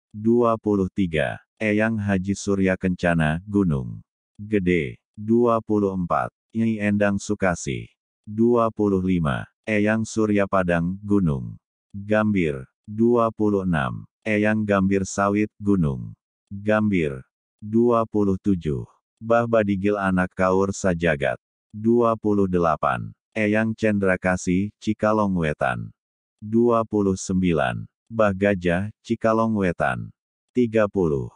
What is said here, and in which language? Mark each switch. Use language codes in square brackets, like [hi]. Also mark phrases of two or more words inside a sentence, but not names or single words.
[su] 23. Eyang Haji Surya Kencana, Gunung Gede. 24. Nyi Endang Sukasih. 25. Eyang Surya Padang, Gunung Gambir. 26. Eyang Gambir Sawit, Gunung Gambir. 27. Bah Badigil Anak Kaur Sajagat. 28. Eyang Cendrakasih, Cikalong Wetan. 29. Bah Gajah, Cikalong Wetan. 30.